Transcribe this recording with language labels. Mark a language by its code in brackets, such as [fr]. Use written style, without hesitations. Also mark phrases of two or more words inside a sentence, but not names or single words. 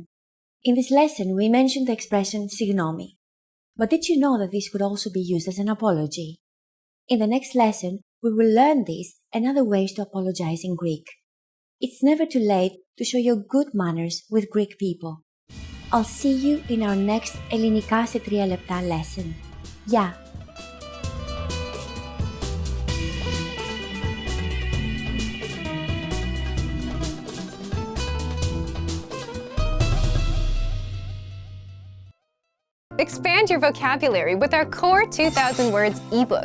[en] In this lesson, we mentioned the expression συγγνώμη. But did you know that this could also be used as an apology? In the next lesson, we will learn this and other ways to apologize in Greek. It's never too late to show your good manners with Greek people. I'll see you in our next Ελληνικά σε 3 λεπτά lesson. Γεια! Expand your vocabulary with our Core 2000 Words ebook.